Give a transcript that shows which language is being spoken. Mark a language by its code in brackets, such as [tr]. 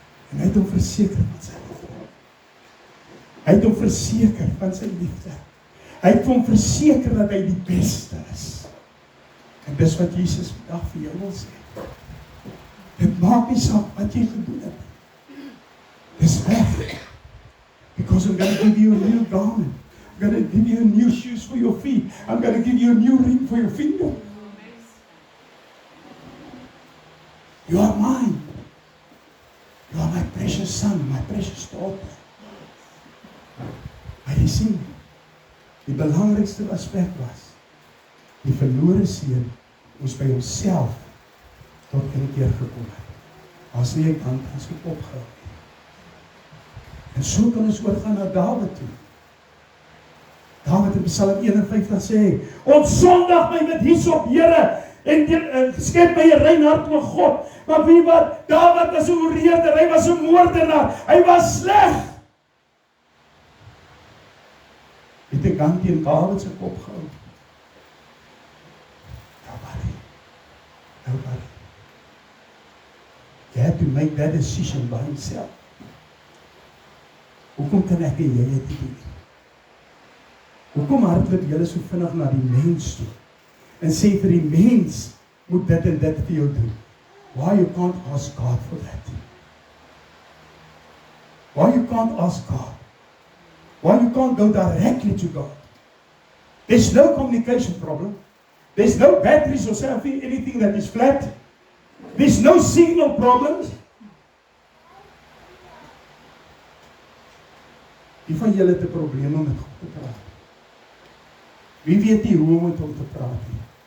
[af] En hy het hom verseker van sy liefde. Hy het hom verseker van sy liefde. Hy het hom verseker dat hy die beste is. En dis wat Jesus vandag vir jou wil sê. Dit maak nie saak wat jy gedoen het. Dis weg. [en] Because I'm going to give you a new garment. I'm going to give you new shoes for your feet. I'm going to give you a new ring for your finger. You are mine. You are my precious son, my precious daughter. [af] Maar jy sien, die belangrikste aspek was, die verlore seun moes by homself tot inkeer gekom het. As nie ek hand as ek opgehou. En so kan ons oorgaan na Dawid toe. Dawid in Psalm 51 sê, ontsondig my met hyssop, Here, en skep my 'n rein hart o God. Maar wie wat? Dawid was 'n oreerder, hy was 'n moordenaar, hy was sleg. Het ek hand teen Dawid se kop gehou? [en] Nobody. He had to make that decision by himself. [af] Hoekom kan ek en jy dit doen? Hoekom hardloop julle so vinnig na die mens toe en sê vir die mens moet dit en dit vir jou doen? [en] Why you can't ask God for that? Why you can't ask God? Why you can't go directly to God? There's no communication problem. There's no batteries or something, anything that is flat. There's no signal problems. [af] Wie van julle het 'n probleem om met God te praat? Wie weet nie hoe om met hom te praat nie?